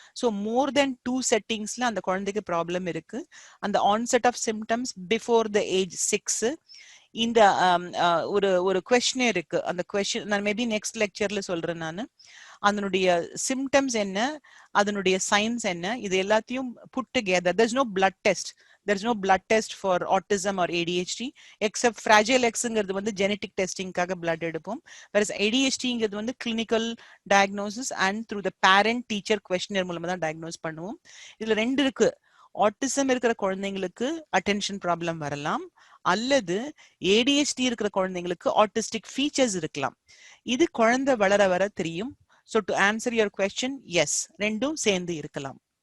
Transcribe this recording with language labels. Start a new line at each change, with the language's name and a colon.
Tamil: So more தென் 2 செட்டிங்ஸ்ல அந்த குழந்தைக்கு problem இருக்கு. அந்த
English: Onset of symptoms before the age 6.
Tamil: இந்த ஒரு ஒரு கொஸ்டின் இருக்கு. அந்த கொஸ்டின் நான் மேபி நெக்ஸ்ட் லெக்சர்ல சொல்றேன் நான். அதனுடைய சிம்டம்ஸ் என்ன, அதனுடைய சைன்ஸ் என்ன, இது எல்லாத்தையும்
English: Put together. there's no blood test there's no blood test for autism or ADHD except fragile Xங்கிறது வந்து genetic testingக்காக blood எடுப்போம். whereas ADHDங்கிறது வந்து clinical diagnosis and through the parent teacher questionnaire
Tamil: மூலமா தான்
English: diagnose பண்ணுவோம்.
Tamil: இதுல ரெண்டு இருக்கு. ஆட்டிசம் இருக்கிற குழந்தைங்களுக்கு அட்டென்ஷன் ப்ராப்ளம் வரலாம், அல்லது ADHD இருக்கிற குழந்தைங்களுக்கு ஆட்டிஸ்டிக் ஃபீச்சர்ஸ் இருக்கலாம். இது குழந்தை வளர வர தெரியும்.
English: So to answer your question, yes,
Tamil: ரெண்டும் சேர்ந்து இருக்கலாம்.